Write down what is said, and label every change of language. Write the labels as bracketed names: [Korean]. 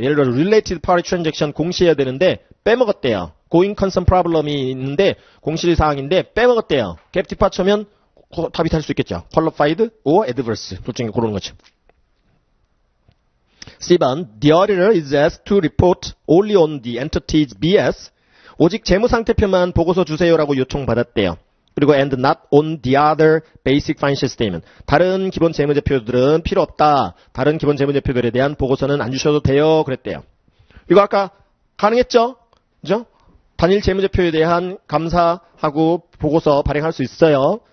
[Korean] 예를 들어 related party transaction 공시해야 되는데 빼먹었대요. going concern problem이 있는데 공시사항인데 빼먹었대요. 갭 디파처면 답이 탈 수 있겠죠. qualified or adverse 둘 중에 고르는 거죠. [English] C번 The auditor is asked to report only on the entity's BS. [Korean] 오직 재무상태표만 보고서 주세요라고 요청받았대요. 그리고 [English] and not on the other basic financial statement. [Korean] 다른 기본 재무제표들은 필요 없다. 다른 기본 재무제표들에 대한 보고서는 안 주셔도 돼요. 그랬대요. 이거 아까 가능했죠? 그죠? 단일 재무제표에 대한 감사하고 보고서 발행할 수 있어요.